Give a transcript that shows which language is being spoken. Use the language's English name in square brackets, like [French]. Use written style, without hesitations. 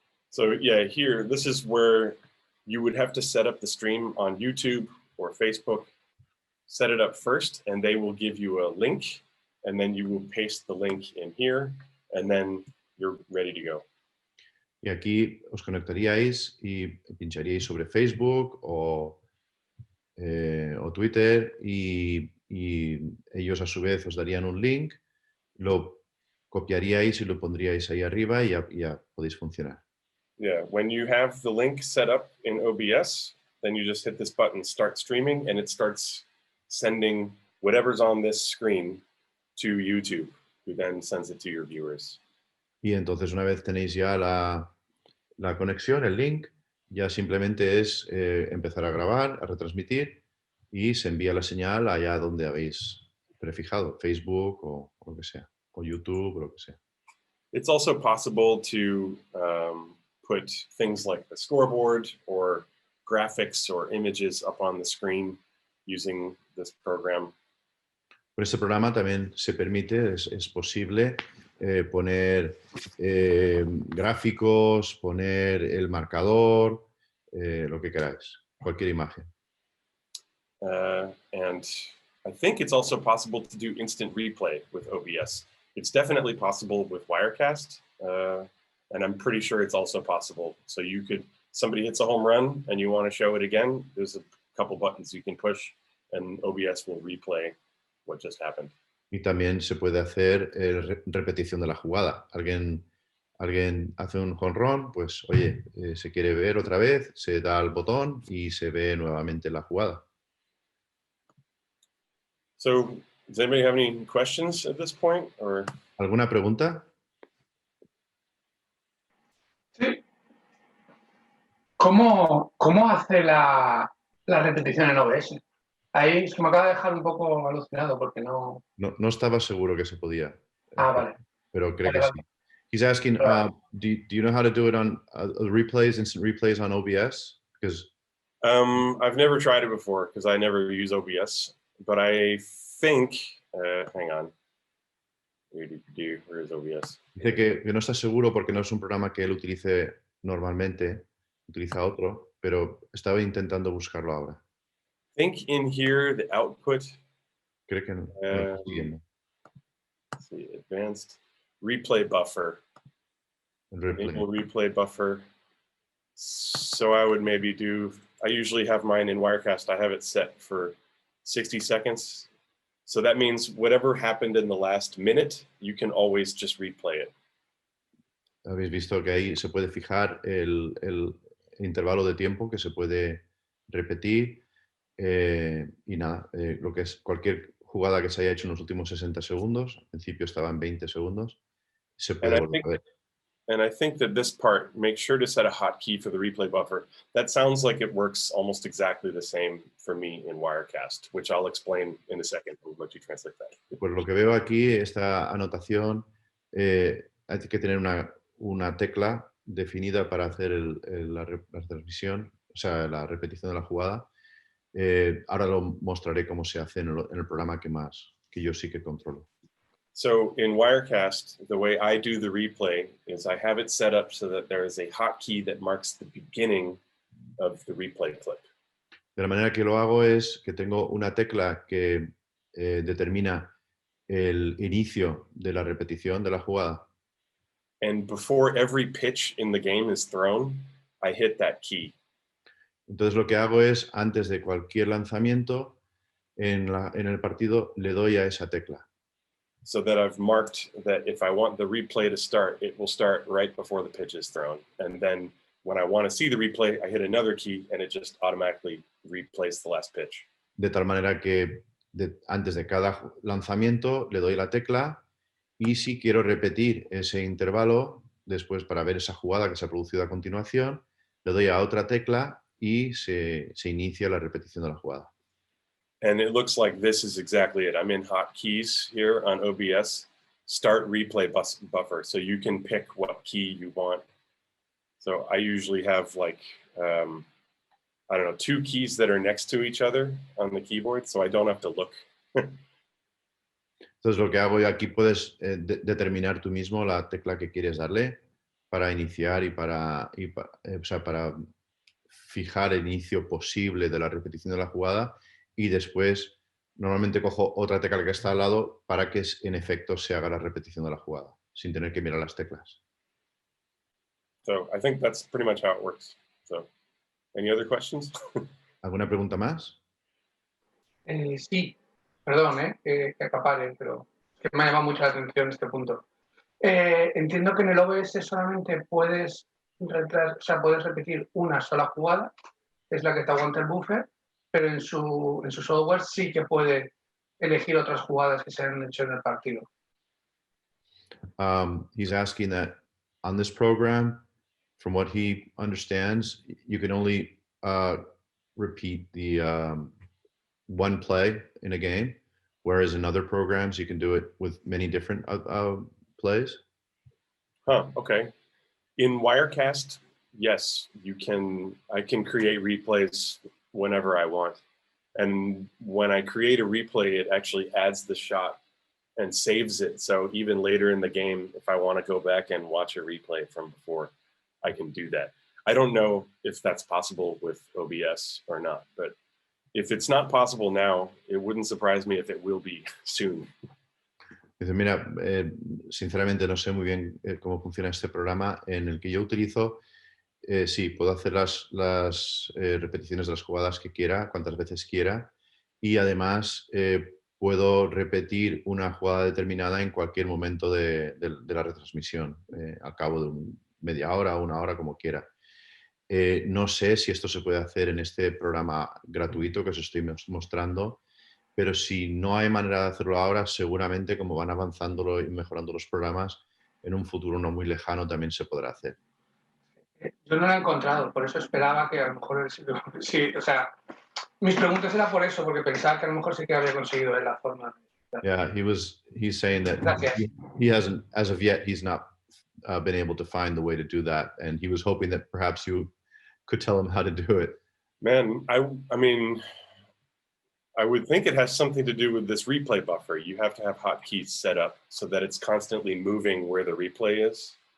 [English] So yeah, here, this is where you would have to set up the stream on YouTube or Facebook, set it up first, and they will give you a link, and then you will paste the link in here, and then you're ready to go. [Spanish] Y aquí os conectaríais y pincharíais sobre Facebook o Twitter y ellos a su vez os darían un link, lo copiaríais y lo pondríais ahí arriba y ya podéis funcionar. [English] Yeah, when you have the link set up in OBS, then you just hit this button, start streaming, and it starts sending whatever's on this screen to YouTube, who then sends it to your viewers. [Spanish] Y entonces una vez tenéis ya la conexión, el link, ya simplemente es empezar a grabar, a retransmitir y se envía la señal allá donde habéis prefijado, Facebook o lo que sea, o YouTube o lo que sea. [English] It's also possible to put things like the scoreboard or graphics or images up on the screen using this program. [Spanish] Por este programa también se permite, es posible poner gráficos, poner el marcador, lo que queráis, cualquier imagen. [English] And I think it's also possible to do instant replay with OBS. It's definitely possible with Wirecast, and I'm pretty sure it's also possible. So you could, somebody hits a home run and you want to show it again, there's a couple buttons you can push and OBS will replay what just happened. [Spanish] Y también se puede hacer repetición de la jugada. Alguien Alguien hace un home run, pues oye, se quiere ver otra vez, se da al botón y se ve nuevamente la jugada. [English] So does anybody have any questions at this point? Or [Spanish] ¿Alguna pregunta? Sí. ¿Cómo hace la repetición en OBS? Ahí es que me acaba de dejar un poco alucinado porque no... No estaba seguro que se podía. Vale. Pero creo Vale, que vale. sí. [English] He's asking, [Spanish] Vale. [English] do you know how to do it on replays, instant replays on OBS? Because I've never tried it before because I never use OBS, but I think, hang on. Where is OBS? [Spanish] dice que no está seguro porque no es un programa que él utilice normalmente, utiliza otro, pero estaba intentando buscarlo ahora. [English] I think in here, the output, [Spanish] Creo que no lo está siguiendo. [English] let's see, advanced replay buffer, [Spanish] El replay. [English] enable replay buffer. So I would maybe I usually have mine in Wirecast, I have it set for 60 seconds. So that means whatever happened in the last minute, you can always just replay it. [Spanish] Habéis visto que ahí se puede fijar el intervalo de tiempo que se puede repetir y nada, lo que es cualquier jugada que se haya hecho en los últimos 60 segundos, al principio estaba en 20 segundos, se puede volver a ver. [English] And I think that this part, make sure to set a hotkey for the replay buffer. That sounds like it works almost exactly the same for me in Wirecast, which I'll explain in a second. I'll let you translate that. [Spanish] Pues lo que veo aquí, esta anotación, hay que tener una tecla definida para hacer la transmisión, o sea, la repetición de la jugada. Ahora lo mostraré cómo se hace en el programa que yo sí que controlo. [English] So in Wirecast, the way I do the replay is I have it set up so that there is a hotkey that marks the beginning of the replay clip. [Spanish] De la manera que lo hago es que tengo una tecla que determina el inicio de la repetición de la jugada. [English] And before every pitch in the game is thrown, I hit that key. [Spanish] Entonces lo que hago es, antes de cualquier lanzamiento en el partido, le doy a esa tecla. [English] So that I've marked that if I want the replay to start, it will start right before the pitch is thrown. And then when I want to see the replay, I hit another key and it just automatically replays the last pitch. [Spanish] De tal manera que antes de cada lanzamiento le doy la tecla y si quiero repetir ese intervalo, después para ver esa jugada que se ha producido a continuación, le doy a otra tecla y se inicia la repetición de la jugada. [English] And it looks like this is exactly it. I'm in hotkeys here on OBS, start replay buffer. So you can pick what key you want. So I usually have like, I don't know, 2 keys that are next to each other on the keyboard, so I don't have to look. [Spanish] Entonces lo que hago yo aquí puedes determinar tú mismo la tecla que quieres darle para iniciar o sea, para fijar el inicio posible de la repetición de la jugada y después normalmente cojo otra tecla que está al lado para que en efecto se haga la repetición de la jugada sin tener que mirar las teclas. [English] So I think that's pretty much how it works. So any other questions? [Spanish] ¿Alguna pregunta más? Sí, perdón, que acapare, pero es que me ha llamado mucho la atención este punto. Entiendo que en el OBS solamente puedes repetir una sola jugada, es la que te aguanta el buffer, pero en su software sí que puede elegir otras jugadas que se han hecho en el partido. [English] He's asking that on this program, from what he understands, you can only repeat the one play in a game, whereas in other programs you can do it with many different plays. Okay. In Wirecast, yes, I can create replays whenever I want. And when I create a replay, it actually adds the shot and saves it. So even later in the game, if I want to go back and watch a replay from before, I can do that. I don't know if that's possible with OBS or not, but if it's not possible now, it wouldn't surprise me if it will be soon. [Spanish] Dice, mira, sinceramente no sé muy bien cómo funciona este programa en el que yo utilizo. Sí, puedo hacer las repeticiones de las jugadas que quiera, cuantas veces quiera. Y además puedo repetir una jugada determinada en cualquier momento de la retransmisión, al cabo de media hora o una hora, como quiera. No sé si esto se puede hacer en este programa gratuito que os estoy mostrando, pero si no hay manera de hacerlo ahora, seguramente como van avanzando y mejorando los programas, en un futuro no muy lejano también se podrá hacer. Yo no lo he encontrado, por eso esperaba que a lo mejor sí, o sea, mis preguntas eran por eso, porque pensaba que a lo mejor sí que había conseguido ver la forma. [English] Yeah, he's saying that [Spanish] Gracias. [English] he hasn't, as of yet, he's not been able to find the way to do that, and he was hoping that perhaps you could tell him how to do it. Man, I mean, I would think it has something to do with this replay buffer. You have to have hotkeys set up so that it's constantly moving where the replay is.